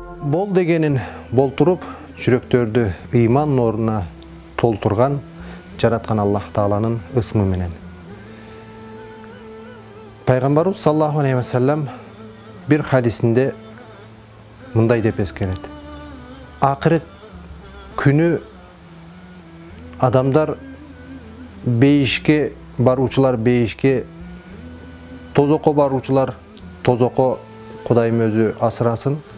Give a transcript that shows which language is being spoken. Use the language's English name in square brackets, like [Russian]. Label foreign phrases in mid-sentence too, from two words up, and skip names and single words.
[Kyrgyz] бол дегенин болтуруп, жүрөктөрдү ыйман нуруна толтурган жараткан Аллах Тааланын ысмы менен. Пайгамбарыбыз [Arabic] صلى الله عليه وسلم [Kyrgyz] bir hadisinde мындай деп эскерет. Акырет күнү адамдар бейишке баруучулар бейишке, тозокко баруучулар тозокко Кудайым өзү асырасын.